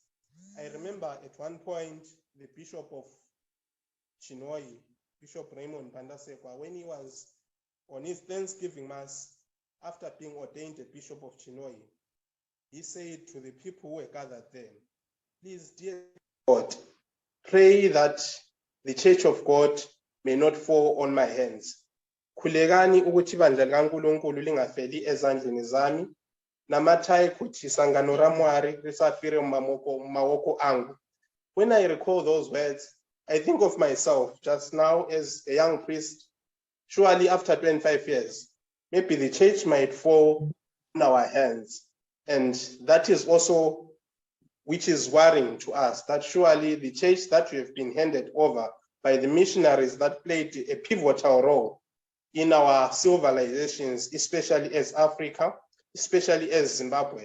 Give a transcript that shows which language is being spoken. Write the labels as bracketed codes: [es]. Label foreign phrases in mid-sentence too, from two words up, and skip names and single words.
[en] I remember at one point, the Bishop of Chinhoyi, Bishop Raymond Pandasekwa, when he was on his Thanksgiving Mass, after being ordained a Bishop of Chinhoyi, he said to the people who were gathered there, please, dear God, pray that the Church of God may not fall on my hands. [nd] Khulekani ukuthi ibandla likaNkulunkulu lingafeli ezandleni zami, [sn] namathayi kuti isangano raMwari lisafire mumawoko angu. [en] When I recall those words, I think of myself just now as a young priest. Surely after 25 years, maybe the church might fall in our hands. And that is also which is worrying to us, that surely the church that we have been handed over by the missionaries that played a pivotal role in our civilizations, especially as Africa, especially as Zimbabwe.